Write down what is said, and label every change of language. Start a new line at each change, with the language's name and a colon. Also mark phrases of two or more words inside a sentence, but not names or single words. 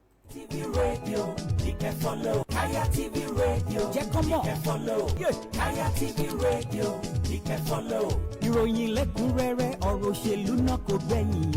English: T V radio, you can follow. Kaya T V radio,
Yoruba: jẹ́ kó mọ̀.
English: You can follow. Yeah. Kaya T V radio, you can follow.
Yoruba: Ìròyìn lẹ́kùnrẹ́rẹ́, ọ̀rọ̀ òṣèlú náà kò gbẹ̀yìn.